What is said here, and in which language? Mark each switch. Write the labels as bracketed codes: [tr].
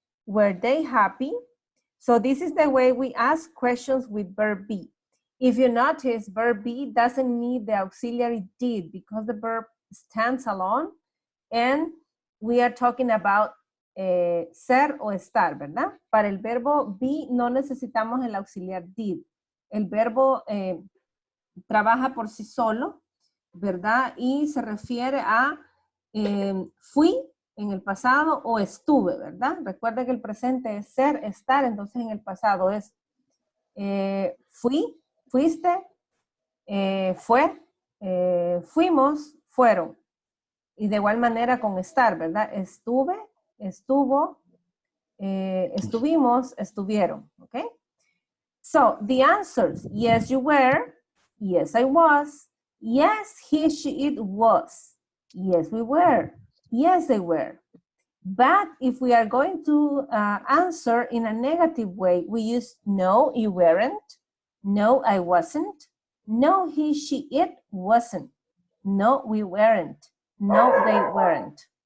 [en] Were they happy? So this is the way we ask questions with verb be. If you notice, verb be doesn't need the auxiliary did because the verb stands alone and we are talking about [es] ser o estar, ¿verdad? Para el verbo be no necesitamos el auxiliar did. El verbo trabaja por sí solo, ¿verdad? Y se refiere a fui, en el pasado o estuve, ¿verdad? Recuerda que el presente es ser, estar, entonces en el pasado es fui, fuiste, fue, fuimos, fueron. Y de igual manera con estar, ¿verdad? Estuve, estuvo, estuvimos, estuvieron, ¿ok? [en] So, the answers, yes, you were, yes, I was, yes, he, she, it was, yes, we were, yes, they were. But if we are going to answer in a negative way, we use no, you weren't, no, I wasn't, no, he, she, it wasn't, no, we weren't, no, they weren't.